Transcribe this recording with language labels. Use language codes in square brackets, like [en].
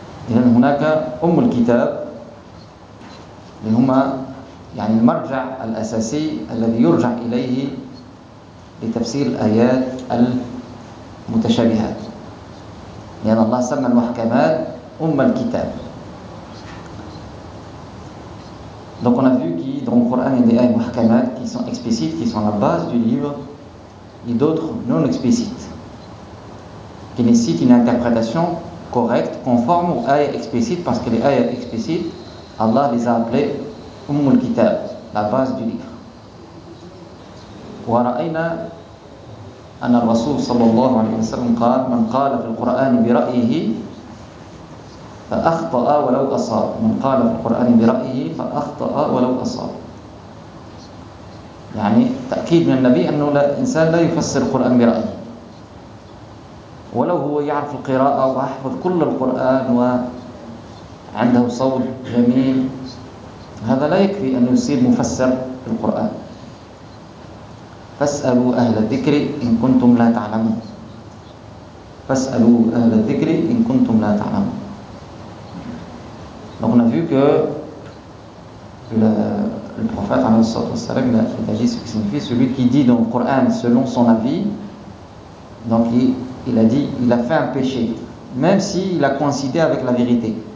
[ar] إذن هناك أم الكتاب اللي هما يعني المرجع الأساسي الذي يرجع إليه لتفسير الآيات المتشابهات، لأن يعني الله سمى المحكمات أم الكتاب. [fr] Donc on a vu que dans le Coran il y a des ayats muhkamat qui sont explicites, qui sont la base du livre, et d'autres non explicites, qui nécessitent une interprétation correcte, conforme aux ayats explicites, parce que les ayats explicites, Allah les a appelés Ummul Kitab, la base du livre. [ar] ورأينا أن الرسول صلى الله عليه وسلم قال من قال في القرآن برأيه فأخطأ ولو أصاب، من قال في القرآن برأيه فأخطأ ولو أصاب. يعني تأكيد من النبي أنه لا إنسان لا يفسر القرآن برأيه، ولو هو يعرف القراءة ويحفظ كل القرآن وعنده صوت جميل هذا لا يكفي أن يصير مفسر القرآن. فاسألوا أهل الذكر إن كنتم لا تعلمون، فاسألوا أهل الذكر إن كنتم لا تعلمون. [fr] Donc on a vu que le prophète il a dit ce qui signifie celui qui dit dans le Coran selon son avis. Donc il a dit il a fait un péché, même s'il a coïncidé avec la vérité.